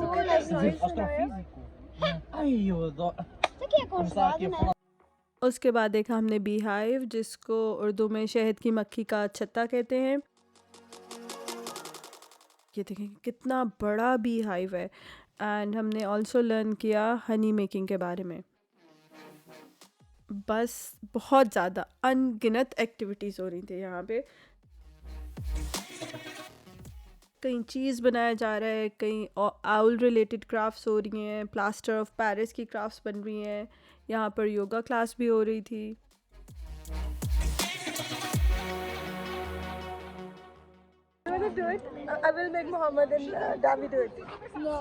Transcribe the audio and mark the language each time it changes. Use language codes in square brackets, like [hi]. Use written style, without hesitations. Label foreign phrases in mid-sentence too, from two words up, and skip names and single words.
[pt] Olha só. astrofísico. Ai, eu adoro. Isso aqui é congelado, né? [ur] اس کے بعد دیکھا ہم نے [en] bee hive, [ur] جس کو اردو میں شہد کی مکھی کا چھتا کہتے ہیں. یہ دیکھیں کتنا بڑا [en] bee hive [ur] ہے اینڈ ہم نے [en] also learn [ur] کیا [en] honey making [ur] کے بارے میں. بس بہت زیادہ ان گنت ایکٹیویٹیز ہو رہی تھی یہاں پے. کہیں چیز بنایا جا رہا ہے، کہیں [en] owl related crafts [ur] ہو رہی ہیں, [en] plaster of Paris [ur] کی کرافٹس بن رہی ہیں، یہاں پر [en] yoga class [ur] بھی ہو رہی تھی. [en] You wanna do it? I will make Mohammed and Davi do it. No.